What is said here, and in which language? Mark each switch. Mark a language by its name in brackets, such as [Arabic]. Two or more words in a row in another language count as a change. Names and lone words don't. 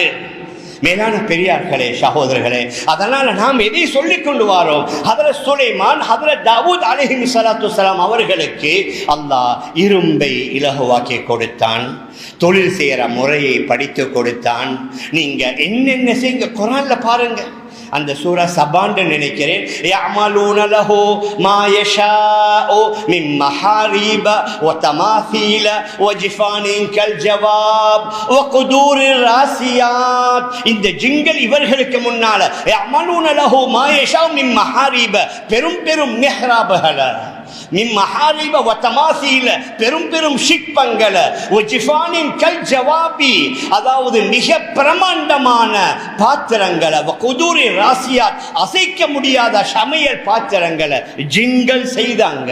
[Tamil] மேலான பெரியார்களே, சகோதரர்களே, அதனால நாம் எதை சொல்லிக் கொண்டு வாரோம்? ஹதரத் சுலைமான், ஹதரத் தாவூத் [Arabic] عليه الصلاة والسلام [Tamil] அவர்களுக்கு அல்லாஹ் இரும்பை இலகுவாக்கி கொடுத்தான், தொழில் செய்யற முறையை படித்து கொடுத்தான். நீங்க என்னென்ன செய்யுங்க, குர்ஆன்ல பாருங்க. அந்த சூரா சபான்னு நினைக்கிறேன். [Arabic] يعملون له ما يشاء من محاريب وتماثيل وجفان كالجواب وقدور الراسيات. [Tamil] இந்த ஜிங்கல் இவர்களுக்கு முன்னால [Arabic] يعملون له ما يشاء من محاريب, [Tamil] பெரும் பெரும் மிஹ்ராபுகள, [Arabic] من محاريب وتماثيل, [Tamil] பெரும் பெரும் சிற்பங்கள, [Arabic] وجفان كالجواب, [Tamil] அதாவது மிக பிரமாண்டமான பாத்திரங்களை, [Arabic] وقدور راسيات, [Tamil] அசைக்க முடியாத சமையல் பாத்திரங்களை ஜின்கள் செய்தாங்க.